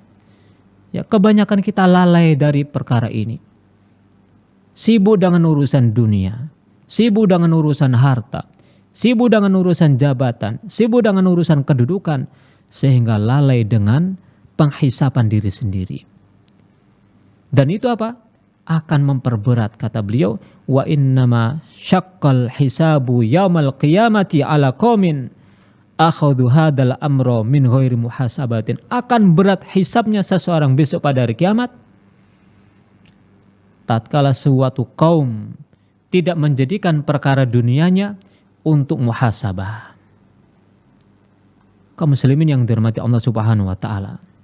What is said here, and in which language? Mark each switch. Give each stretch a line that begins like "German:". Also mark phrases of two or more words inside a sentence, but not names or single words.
Indonesian: Ya, kebanyakan kita lalai dari perkara ini, sibuk dengan urusan dunia, sibuk dengan urusan harta, sibuk dengan urusan jabatan, sibuk dengan urusan kedudukan, sehingga lalai dengan penghisapan diri sendiri. Dan itu apa? Akan memperberat, kata beliau,
Arabic: وإنما شق الحساب يوم القيامة على قوم أخذوا هذا الأمر من غير محاسبة.
Indonesian: Akan berat hisabnya seseorang besok pada hari kiamat tatkala suatu kaum tidak menjadikan perkara dunianya untuk muhasabah. Kaum muslimin yang dirahmati Allah
Arabic: سبحانه وتعالى.